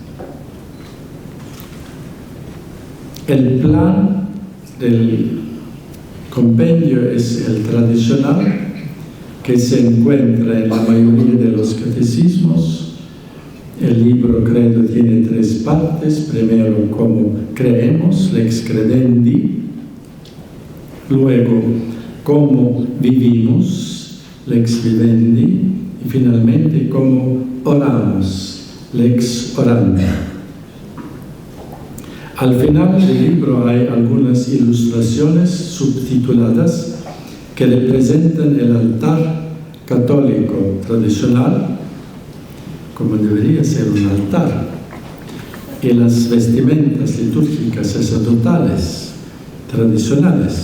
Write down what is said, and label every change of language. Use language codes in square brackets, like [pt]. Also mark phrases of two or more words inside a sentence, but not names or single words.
[es] El plan del compendio es el tradicional, que se encuentra en la mayoría de los catecismos. El libro credo tiene 3 partes. Primero, cómo creemos, [la] lex credendi. [es] Luego, cómo vivimos, [la] lex vivendi. [es] Y finalmente, cómo oramos, [la] lex orandi. [es] Al final del libro hay algunas ilustraciones subtituladas que representan el altar católico tradicional, como debería ser un altar, y las vestimentas litúrgicas sacerdotales tradicionales.